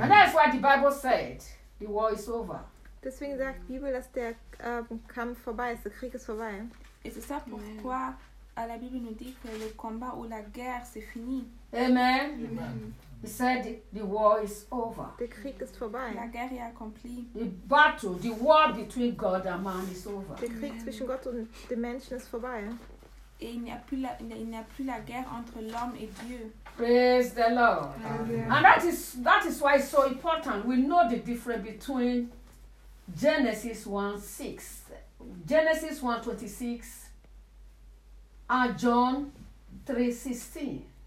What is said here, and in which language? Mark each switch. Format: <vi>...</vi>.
<en>And that's why the Bible said the war is over.</en> <de>Deswegen sagt die Bibel, dass der Kampf vorbei ist, der Krieg ist vorbei.</de> <fr>Et c'est ça pourquoi la Bible nous dit que le combat ou la guerre c'est fini.</fr> <en>Amen. Amen. He said the war is over.</en> <de>Der Krieg ist vorbei.</de> <fr>La guerre est accomplie.</fr> <en>The battle, the war between God and man is over.</en> <de>Der Krieg zwischen Gott und dem Menschen ist vorbei.</de> <fr>Et il n'y a plus la guerre entre l'homme et Dieu.</fr> <en>Praise the Lord. Amen. And that is why it's so important. We know the difference between Genesis 1:26 and John 3:16.</en>